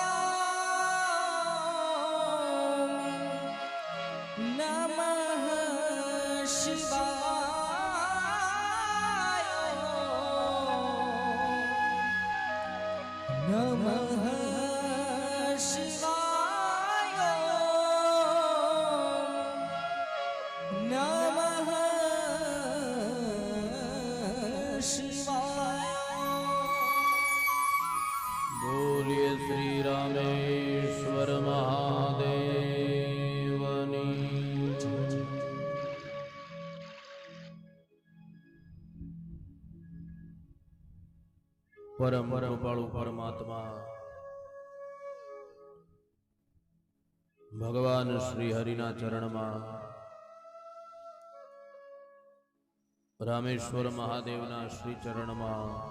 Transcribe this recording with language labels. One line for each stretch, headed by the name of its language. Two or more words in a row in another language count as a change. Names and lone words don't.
Sanskrit: नमः शिवाय नमः शिवाय नमः शिवाय
Gujarati: બોલિએ શ્રી રામેશ્વર મહાદેવની પરમ કૃપાળુ પરમાત્મા ભગવાન શ્રી હરિના ચરણમાં રામેશ્વર મહાદેવના શ્રી ચરણમાં